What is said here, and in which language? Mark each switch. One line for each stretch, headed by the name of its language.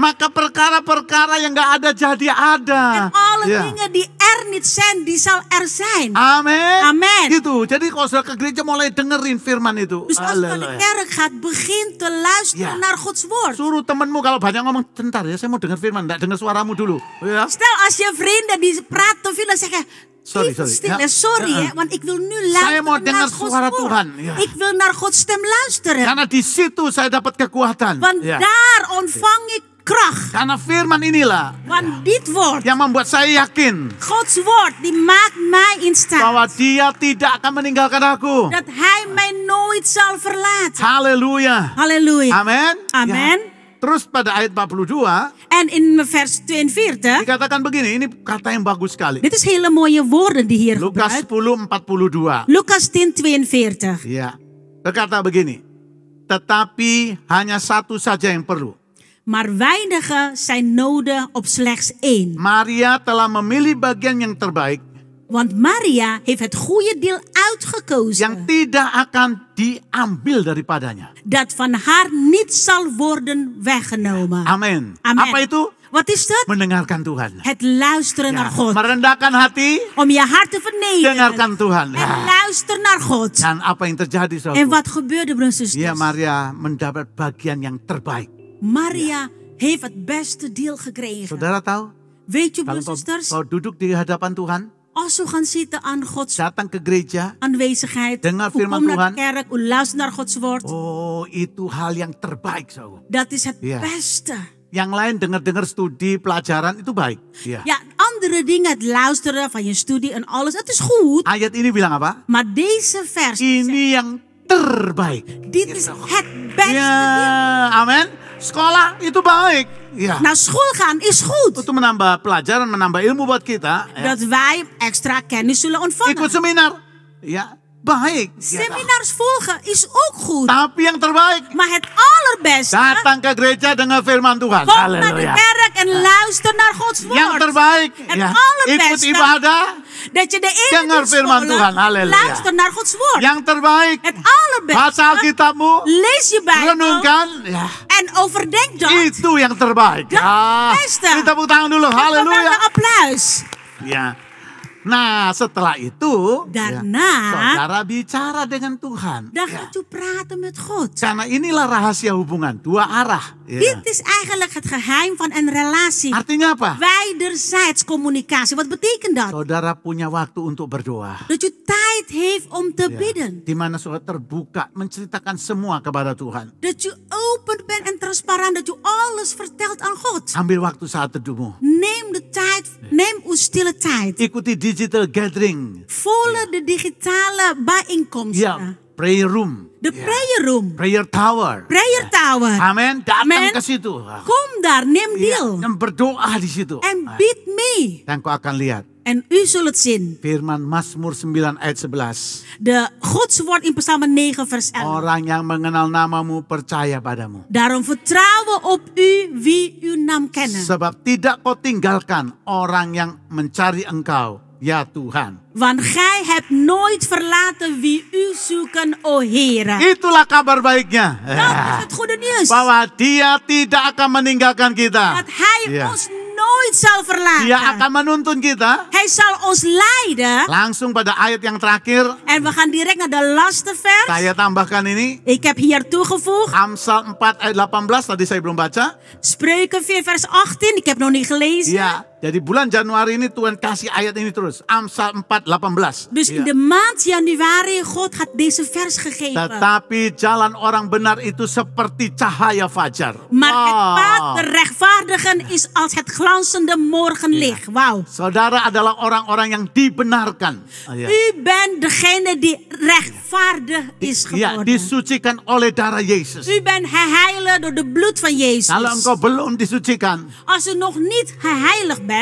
Indonesian: Maka perkara-perkara yang gak ada jadi ada.
Dutch: En alle
Indonesian: Ya.
Dutch: dingen die er niet zijn, die zal er zijn.
Indonesian: Amin.
Dutch: Amen.
Indonesian: Gitu. Jadi kalau sudah ke gereja mulai dengerin firman itu.
Dutch: Dus als je naar de
Indonesian: Haleluya.
Dutch: kerk gaat, begin te luisteren Ja. naar Gods woord.
Indonesian: Suruh temanmu kalau banyak ngomong, bentar ya saya mau dengar firman. Enggak dengar suaramu dulu. Ya.
Dutch: Stel als je vrienden die praten te veel, dan zeg je, Sorry. Even stil. Ja. Sorry, hè, want ik wil nu luisteren
Indonesian: mau
Dutch: naar
Indonesian: dengar
Dutch: Gods
Indonesian: suara
Dutch: woord.
Indonesian: Tuhan. Ja.
Dutch: Ik wil naar Gods stem luisteren.
Indonesian: Karena di situ saya dapat kekuatan.
Dutch: Want
Indonesian: Ya.
Dutch: daar ontvang ik kracht.
Indonesian: Karena firman inilah
Dutch: Want dit woord,
Indonesian: yang membuat saya yakin
Dutch: Gods woord, die maakt mij in
Indonesian: bahwa
Dutch: staat
Indonesian: Dia tidak akan meninggalkan aku.
Dutch: dat Hij mij nooit zal verlaten.
Indonesian: Haleluya.
Dutch: Halleluja.
Indonesian: Amin.
Dutch: Amen.
Indonesian: Ya. Terus pada ayat 42
Dutch: En in vers 42,
Indonesian: dikatakan begini, ini kata yang bagus sekali.
Dutch: dit is hele mooie woorden die hier Lukas gebruikt. 10:42. Lukas 10:42.
Indonesian: Ya. Berkata begini. Tetapi hanya satu saja yang perlu.
Dutch: Maar weinigen zijn nodig op slechts één.
Indonesian: Maria telah memilih bagian yang terbaik
Dutch: Want Maria heeft het goede deel uitgekozen.
Indonesian: yang tidak akan diambil daripadanya.
Dutch: Dat van haar niet zal worden weggenomen.
Indonesian: Amin.
Dutch: Amen.
Indonesian: Apa itu?
Dutch: Wat is dat?
Indonesian: Mendengarkan Tuhan.
Dutch: Het luisteren naar God.
Indonesian: Merendahkan hati,
Dutch: Om je hart te vernederen.
Indonesian: dengarkan Tuhan.
Dutch: En luister naar God.
Indonesian: Dan apa yang terjadi,
Dutch: En
Indonesian: saudara?
Dutch: wat gebeurde, broers en
Indonesian: Ya,
Dutch: zusters?
Indonesian: Maria mendapat bagian yang terbaik.
Dutch: Maria heeft het beste deel gekregen.
Indonesian: Saudara tahu?
Dutch: Weet je,
Indonesian: Kalau
Dutch: broers en zusters?
Indonesian: kau duduk di hadapan Tuhan,
Dutch: Als we gaan zitten aan Gods
Indonesian: datang ke gereja,
Dutch: aanwezigheid.
Indonesian: Dengar
Dutch: U
Indonesian: firman
Dutch: komt naar de
Indonesian: Tuhan.
Dutch: kerk. U luistert naar Gods woord.
Indonesian: oh itu hal yang terbaik, saudara.
Dutch: Dat is het Ja. beste.
Indonesian: Yang lain dengar-dengar studi, pelajaran itu baik. Ya.
Dutch: Ja, andere dingen, het luisteren van je studie en alles, het is goed.
Indonesian: Ayat ini bilang apa?
Dutch: Maar deze vers,
Indonesian: Ini yang terbaik.
Dutch: dit is het beste deel.
Indonesian: Ya, amin. Sekolah itu baik. Ya.
Dutch: Naar school gaan is goed.
Indonesian: Untuk menambah pelajaran, menambah ilmu buat kita. Ya.
Dutch: Dat wij extra kennis zullen ontvangen.
Indonesian: Ikut seminar. Ya, baik. Ya.
Dutch: Seminars volgen is ook goed.
Indonesian: Tapi yang terbaik,
Dutch: Maar het allerbeste,
Indonesian: datang ke gereja dengan firman Tuhan.
Dutch: kom naar de kerk en luister naar Gods
Indonesian: Yang
Dutch: woord.
Indonesian: terbaik,
Dutch: Het
Indonesian: ya.
Dutch: allerbeste,
Indonesian: Ikut ibadah.
Dutch: Dat je de ene
Indonesian: Dengar
Dutch: dienst
Indonesian: firman
Dutch: scholen,
Indonesian: Tuhan. Halleluja.
Dutch: luister naar Gods woord.
Indonesian: Yang terbaik,
Dutch: Het allerbeste,
Indonesian: baca Alkitabmu,
Dutch: lees je Bijbel
Indonesian: renungkan. Ya.
Dutch: en overdenk dat.
Indonesian: Itu yang terbaik.
Dutch: Dat Ya. beste.
Indonesian: Kita tepuk tangan dulu.
Dutch: Geef elkaar
Indonesian: Haleluya.
Dutch: een applaus.
Indonesian: Ya. Nah, setelah itu,
Dutch: Daarna,
Indonesian: saudara bicara dengan Tuhan.
Dutch: dan
Indonesian: Ya.
Dutch: gaat u praten met God.
Indonesian: Karena inilah rahasia hubungan, dua arah. Ya.
Dutch: Dit is eigenlijk het geheim van een relatie.
Indonesian: Artinya apa?
Dutch: Wederzijds communicatie. Wat betekent dat?
Indonesian: Saudara punya waktu untuk berdoa.
Dutch: Dat je tijd heeft om te
Indonesian: Ya.
Dutch: bidden.
Indonesian: Di mana saudara terbuka, menceritakan semua kepada Tuhan.
Dutch: Dat je open bent en transparant. Dat je alles vertelt aan God.
Indonesian: Ambil waktu saat teduhmu.
Dutch: Neem de tijd. Neem uw stille tijd.
Indonesian: Ikuti digital gathering.
Dutch: Volg de digitale bijeenkomsten.
Indonesian: Ya, prayer room.
Dutch: De
Indonesian: Ya.
Dutch: prayer room.
Indonesian: Prayer tower.
Dutch: Prayer tower.
Indonesian: Amin. Datang
Dutch: Amen.
Indonesian: ke situ.
Dutch: Kom daar. Neem
Indonesian: Ya,
Dutch: deel.
Indonesian: dan berdoa di situ.
Dutch: En bid mee.
Indonesian: Dan kau akan lihat
Dutch: En u zult het zien.
Indonesian: firman Mazmur 9 ayat 11.
Dutch: De Gods woord in Psalm 9 vers 11.
Indonesian: Orang yang mengenal namamu percaya padamu.
Dutch: Daarom vertrouwen op u wie uw naam kennen.
Indonesian: Sebab tidak kau tinggalkan orang yang mencari engkau, ya Tuhan.
Dutch: Want gij hebt nooit verlaten wie u zoeken, o Heere.
Indonesian: Itulah kabar baiknya.
Dutch: Dat is het goede nieuws.
Indonesian: Bahwa dia tidak akan meninggalkan kita.
Dutch: Dat hij Ja. ons nooit zal verlaten.
Indonesian: Dia akan menuntun kita.
Dutch: Hij zal ons leiden.
Indonesian: Langsung pada ayat yang terakhir.
Dutch: En we gaan direct naar de laatste vers.
Indonesian: Saya tambahkan ini.
Dutch: Ik heb hier toegevoegd.
Indonesian: Amsal 4 ayat 18. Tadi saya belum baca.
Dutch: Spreuken 4 vers 18. Ik heb nog niet gelezen.
Indonesian: Ya, jadi bulan Januari ini Tuhan kasih ayat ini terus. Amsal 4:18.
Dutch: Dus in de maand januari, God had deze vers gegeven.
Indonesian: Tetapi jalan orang benar itu seperti cahaya fajar.
Dutch: Maar het
Indonesian: Wah.
Dutch: pad der rechtvaardigen is als het glanzende morgenlicht. Wauw.
Indonesian: Saudara adalah orang-orang yang dibenarkan. Ya.
Dutch: U bent degene die rechtvaardig is
Indonesian: Ya,
Dutch: geworden.
Indonesian: disucikan oleh darah Yesus.
Dutch: U bent geheiligd door de bloed van Jezus.
Indonesian: Kalau engkau belum disucikan,
Dutch: Als u nog niet geheiligd bent,